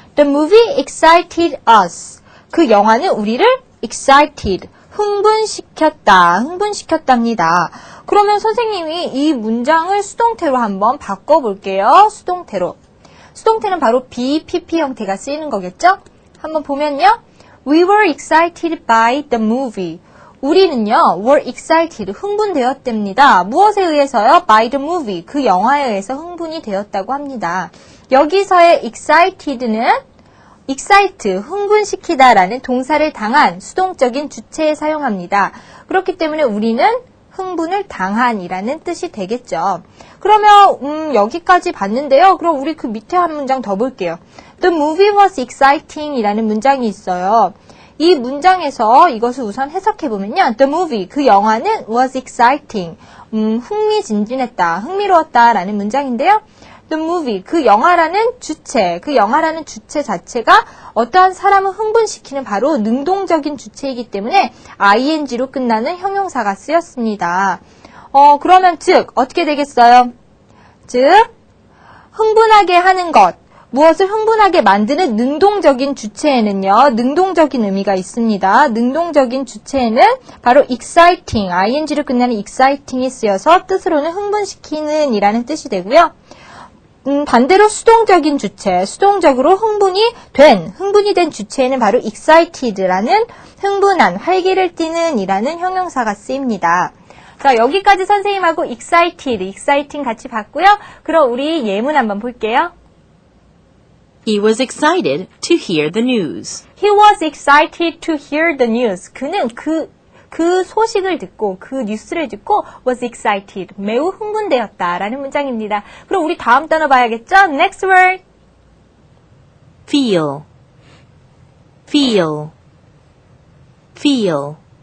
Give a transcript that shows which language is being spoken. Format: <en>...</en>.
<en>The movie excited us.</en> <ko>그 영화는 우리를 excited, 흥분시켰답니다. 그러면 선생님이 이 문장을 수동태로 한번 바꿔볼게요. 수동태로. 수동태는 바로 be, pp 형태가 쓰이는 거겠죠? 한번 보면요.</ko> <en>We were excited by the movie.</en> <ko>우리는요, were excited, 흥분되었답니다. 무엇에 의해서요?</ko> <en>By the movie,</en> <ko>그 영화에 의해서 흥분이 되었다고 합니다. 여기서의 excited는 excite, 흥분시키다 라는 동사를 당한 수동적인 주체에 사용합니다. 그렇기 때문에 우리는 흥분을 당한이라는 뜻이 되겠죠. 그러면 여기까지 봤는데요. 그럼 우리 그 밑에 한 문장 더 볼게요.</ko> <en>The movie was exciting</en> <ko>이라는 문장이 있어요. 이 문장에서 이것을 우선 해석해보면요.</ko> <en>The movie,</en> <ko>그 영화는</ko> <en>was exciting,</en> <ko>흥미진진했다, 흥미로웠다 라는 문장인데요. The movie, 그 영화라는 주체, 그 영화라는 주체 자체가 어떠한 사람을 흥분시키는 바로 능동적인 주체이기 때문에 ing로 끝나는 형용사가 쓰였습니다. 그러면 즉 어떻게 되겠어요? 즉 흥분하게 하는 것, 무엇을 흥분하게 만드는 능동적인 주체에는요, 능동적인 의미가 있습니다. 능동적인 주체에는 바로 exciting, ing로 끝나는 exciting이 쓰여서 뜻으로는 흥분시키는 이라는 뜻이 되고요. 반대로 수동적인 주체, 수동적으로 흥분이 된 주체에는 바로 excited라는 흥분한, 활기를 띠는 이라는 형용사가 쓰입니다. 자, 여기까지 선생님하고 excited, exciting 같이 봤고요. 그럼 우리 예문 한번 볼게요.</ko> <en>He was excited to hear the news. He was excited to hear the news.</en> <ko>그는 그 소식을 듣고, 그 뉴스를 듣고</ko> <en>was excited,</en> <ko>매우 흥분되었다 라는 문장입니다. 그럼 우리 다음 단어 봐야겠죠?</ko> <en>Next word. Feel. Feel. Feel.</en>